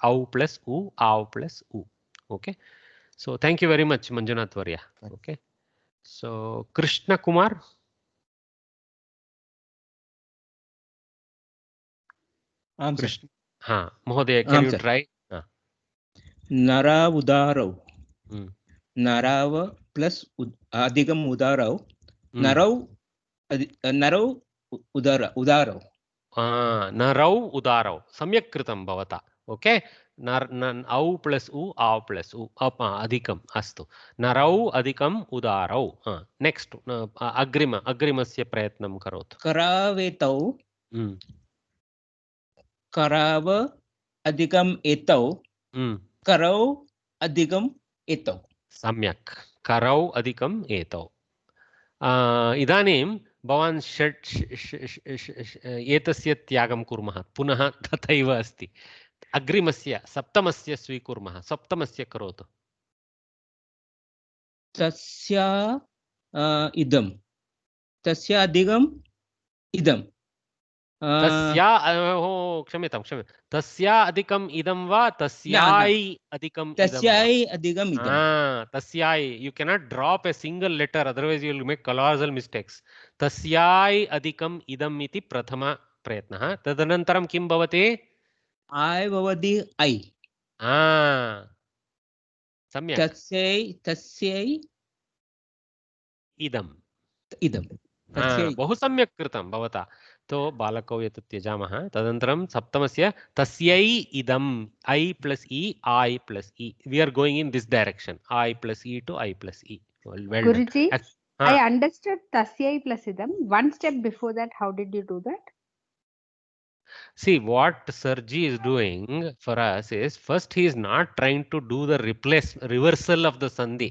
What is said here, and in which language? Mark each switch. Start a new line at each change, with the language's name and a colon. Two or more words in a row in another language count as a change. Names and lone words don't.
English: Au plus U, Au plus U. Okay. So thank you very much, Manjunath Varya. Okay. So Krishna Kumar. Krishna. Mohodaya, can you try?
Sanskrit: नर उदरौ. Narava plus अधिकम् उदरौ. नरौ उदरौ. नरौ उदरौ. सम्यक् कृतं भवता. Okay. Au plus u, au plus u. Adhikam. Astu. नरौ अधिकम् उदरौ. Next. अग्रिमस्य प्रयत्नं करोत्. करवेतौ करव अधिकम् एतौ. करौ अधिकम् एतौ. सम्यक् करौ अधिकम् एतौ. इदानीं भवान् एतस्य त्यागं कुर्मः पुनः तथैव अस्ति अग्रिमस्य सप्तमस्य स्वीकुर्मः सप्तमस्य करोतु तस्य इदं तस्य अधिकम् इदं क्षम्यतां तस्या अधिकम् इदं वा तस्याय अधिकम् इदं तस्याय
English: you cannot drop a single letter otherwise you will make colossal mistakes
Sanskrit: तस्याय अधिकम् इदम् इति प्रथम प्रयत्नः तदनन्तरं किं भवति आय भवति ऐ सम्यक् तस्यै इदं तस्यै बहु सम्यक् कृतं भवता तो बालकौ एतत् त्यजामः तदनन्तरं सप्तमस्य तस्यै इदम्
English: I plus E I plus E we are going in this direction I plus E to I plus E Guruji, I understood tasyai plus idam. One step before that, how did you do that? See, what Sirji is doing for us is first he is not trying to do the reversal of the sandhi.